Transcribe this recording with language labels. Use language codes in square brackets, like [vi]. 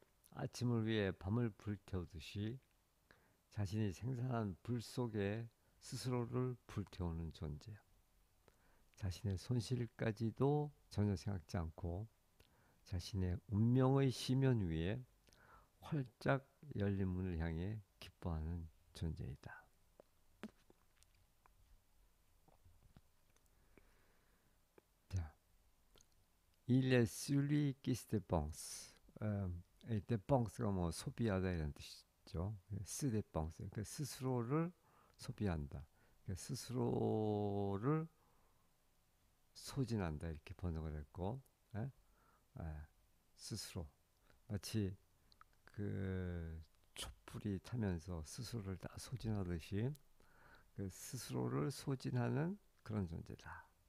[ko] 아침을 위해 밤을 불태우듯이 자신이 생산한 불 속에 스스로를 불태우는 존재야. 자신의 손실까지도 전혀 생각지 않고 자신의 운명의 시면 위에 활짝 열린 문을 향해 기뻐하는 존재이다. [fr] 자, il est celui qui se dépense. [ko] dépense가 뭐 소비하다 이런 뜻이죠. [fr] se dépense. [ko] 그 스스로를 소비한다. 그 스스로를 소진한다 이렇게 번역을 했고, 예? 예, 스스로 마치 그 촛불이 타면서 스스로를 다 소진하듯이 그 스스로를 소진하는 그런 존재다.